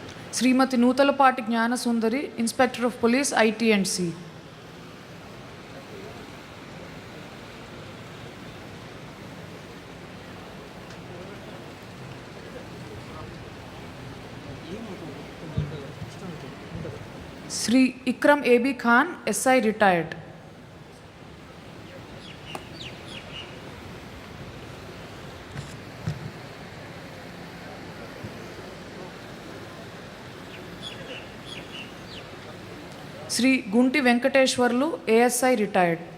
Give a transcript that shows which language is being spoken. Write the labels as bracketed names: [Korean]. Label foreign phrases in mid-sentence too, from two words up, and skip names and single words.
[English] Srimati Nutalapati Jnana Sundari, Inspector of Police, IT and C. Sri Ikram A.B. Khan, SI retired. Sri Gunti Venkateshwarlu, ASI retired.